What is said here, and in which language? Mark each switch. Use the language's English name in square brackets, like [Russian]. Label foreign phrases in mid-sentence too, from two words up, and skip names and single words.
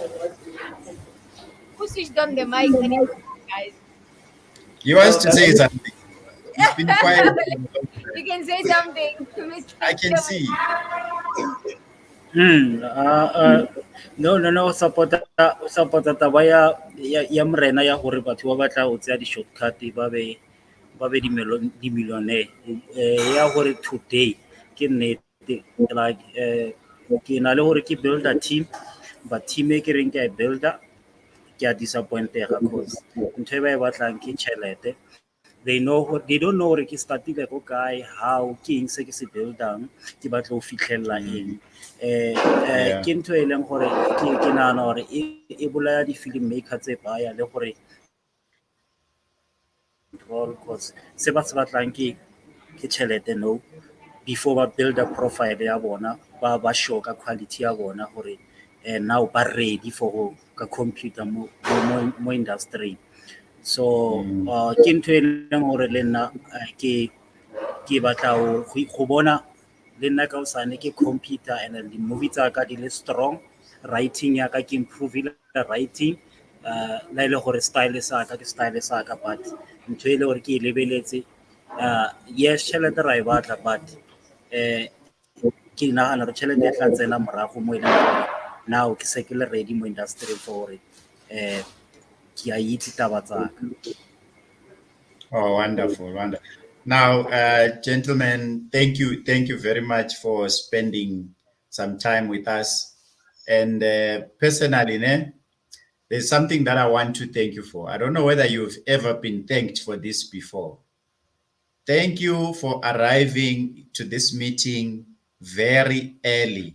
[English] Who switched on the mic anymore, guys? He wants to say something. He's been quiet. You can say something, Mr. I can see. [Tswana] No, support taba ya morena ya gore batho ba batla go tseya di-shortcut ba be di-millionaire ya gore today ke nnete like ke na le gore ke [English] build a team, but team [Tswana] e ke reng ke a builder ke a disappointega cause ntho e ba e batlang ke tšhelete. [English] They don't know [Tswana] gore ke startile go kae, how ke eng se ke se buildang, ke batla go fitlhelela eng. Ke ntho e leng gore ke nagana gore e bolaya di- [English] film maker [Tswana] tse baya le gore because se ba se batlang ke tšhelete [English] no before [Tswana] ba [English] build a profile [Tswana] ya bona ba show ka quality ya bona gore now ba [English] ready for [Tswana] ka computer mo industry. So ke ntho e leng gore le nna ke batla go bona le nna ka osane ke computer [English] and the movie [Tswana] tsa ka di le strong, writing ya ka ke improve writing la ile gore style sa ka ke style sa ka, but ntho e le gore ke lebeletse yes tšhelete ra e batla, but ke nagana gore tšhelete e tla tsena morago mo e leng gore now ke se ke le ready mo industry for gore ke a itse taba tsa ka. [English] Oh, wonderful. Now, gentlemen, thank you very much for spending some time with us. And personally, there's something that I want to thank you for. I don't know whether you've ever been thanked for this before. Thank you for arriving to this meeting very early.